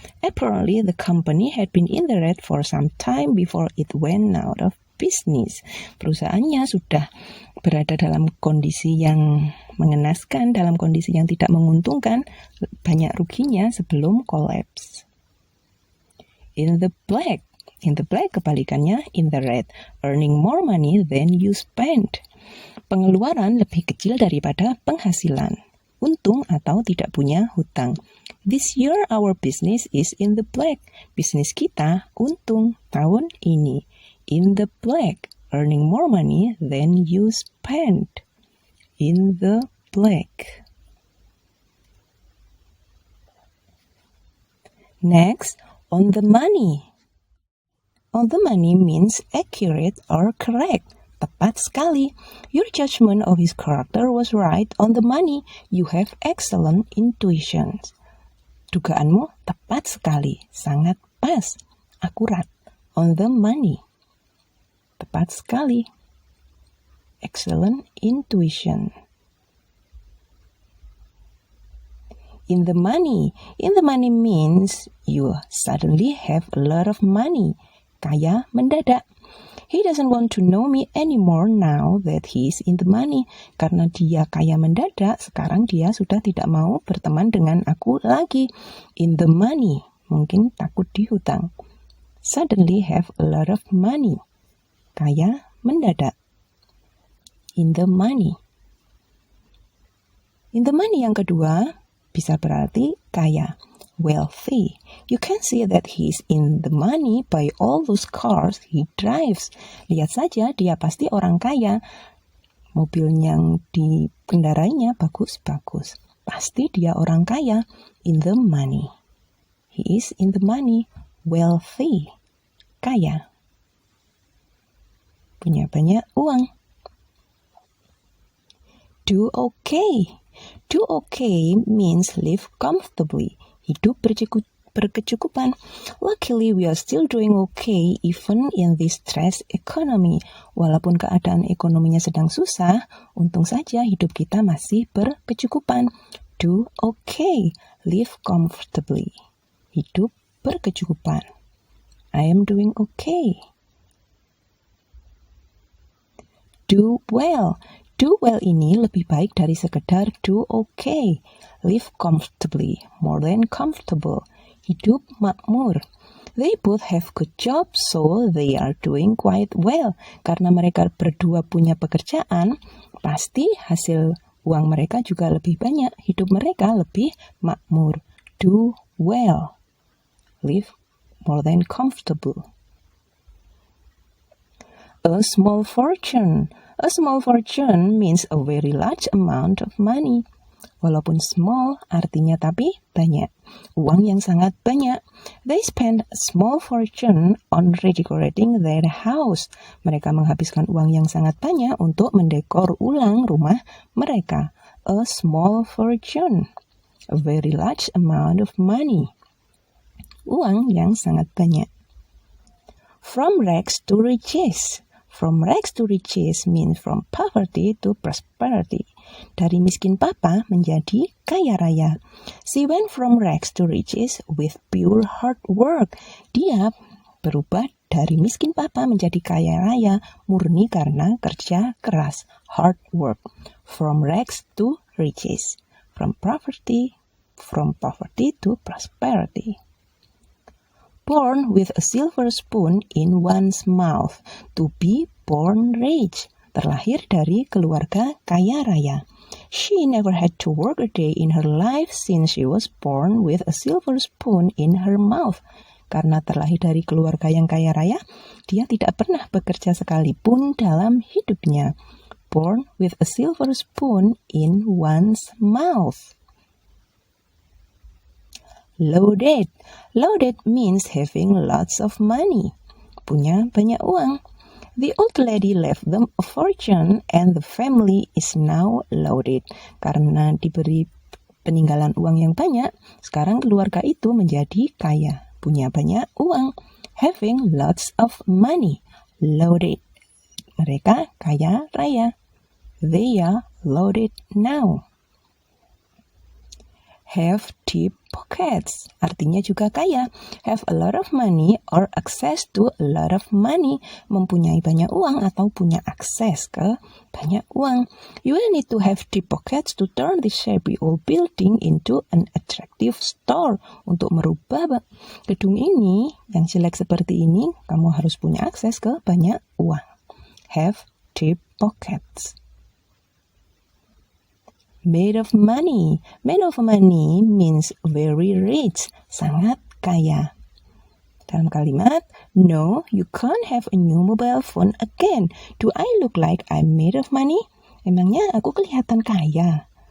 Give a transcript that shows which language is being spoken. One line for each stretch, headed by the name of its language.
English: Apparently, the company had been in the red for some time before it went out of business.
Indonesian: Perusahaannya sudah berada dalam kondisi yang mengenaskan, dalam kondisi yang tidak menguntungkan, banyak ruginya sebelum collapse.
English: In the black. In the black
Indonesian: kebalikannya
English: in the red, earning more money than you spend.
Indonesian: Pengeluaran lebih kecil daripada penghasilan. Untung atau tidak punya hutang.
English: This year our business is in the black.
Indonesian: Bisnis kita untung tahun ini.
English: In the black, earning more money than you spend. In the black. Next, on the money. On the money means accurate or correct.
Indonesian: Tepat sekali.
English: Your judgment of his character was right on the money. You have excellent intuition.
Indonesian: Dugaanmu tepat sekali. Sangat pas. Akurat.
English: On the money.
Indonesian: Tepat sekali.
English: Excellent intuition. In the money. In the money means you suddenly have a lot of money.
Indonesian: Kaya mendadak.
English: He doesn't want to know me anymore now that he's in the money.
Indonesian: Karena dia kaya mendadak, sekarang dia sudah tidak mau berteman dengan aku lagi.
English: In the money,
Indonesian: mungkin takut dihutang.
English: Suddenly have a lot of money.
Indonesian: Kaya mendadak.
English: In the money. In the money
Indonesian: yang kedua, bisa berarti kaya.
English: Wealthy. You can see that he's in the money by all those cars he drives.
Indonesian: Lihat saja, dia pasti orang kaya. Mobil yang dikendarainya bagus-bagus. Pasti dia orang kaya.
English: In the money. He is in the money. Wealthy.
Indonesian: Kaya. Punya banyak uang.
English: Do okay. Do okay means live comfortably.
Indonesian: Hidup berkecukupan.
English: Luckily, we are still doing okay even in this stress economy.
Indonesian: Walaupun keadaan ekonominya sedang susah, untung saja hidup kita masih berkecukupan.
English: Do okay. Live comfortably.
Indonesian: Hidup berkecukupan.
English: I am doing okay. Do well. Do well
Indonesian: ini lebih baik dari sekedar
English: do okay. Live comfortably, more than comfortable.
Indonesian: Hidup makmur.
English: They both have good jobs, so they are doing quite well.
Indonesian: Karena mereka berdua punya pekerjaan, pasti hasil uang mereka juga lebih banyak. Hidup mereka lebih makmur.
English: Do well. Live more than comfortable. A small fortune. A small fortune means a very large amount of money.
Indonesian: Walaupun small artinya tapi banyak. Uang yang sangat banyak.
English: They spend a small fortune on redecorating their house.
Indonesian: Mereka menghabiskan uang yang sangat banyak untuk mendekor ulang rumah mereka.
English: A small fortune. A very large amount of money.
Indonesian: Uang yang sangat banyak.
English: From rags to riches. From rags to riches means from poverty to prosperity.
Indonesian: Dari miskin papa menjadi kaya raya.
English: She went from rags to riches with pure hard work.
Indonesian: Dia berubah dari miskin papa menjadi kaya raya murni karena kerja keras.
English: Hard work. From rags to riches. From poverty to prosperity. Born with a silver spoon in one's mouth. To be born rich.
Indonesian: Terlahir dari keluarga kaya raya.
English: She never had to work a day in her life since she was born with a silver spoon in her mouth.
Indonesian: Karena terlahir dari keluarga yang kaya raya, dia tidak pernah bekerja sekalipun dalam hidupnya.
English: Born with a silver spoon in one's mouth. Loaded. Loaded means having lots of money.
Indonesian: Punya banyak uang.
English: The old lady left them a fortune and the family is now loaded.
Indonesian: Karena diberi peninggalan uang yang banyak, sekarang keluarga itu menjadi kaya, punya banyak uang.
English: Having lots of money. Loaded.
Indonesian: Mereka kaya raya.
English: They are loaded now. Have deep pockets,
Indonesian: artinya juga kaya.
English: Have a lot of money or access to a lot of money,
Indonesian: mempunyai banyak uang atau punya akses ke banyak uang.
English: You will need to have deep pockets to turn this shabby old building into an attractive store.
Indonesian: Untuk merubah gedung ini yang jelek seperti ini, kamu harus punya akses ke banyak uang.
English: Have deep pockets. Made of money. Made of money means very rich,
Indonesian: sangat kaya. Dalam kalimat,
English: no, you can't have a new mobile phone again. Do I look like I'm made of money?
Indonesian: Emangnya aku kelihatan kaya?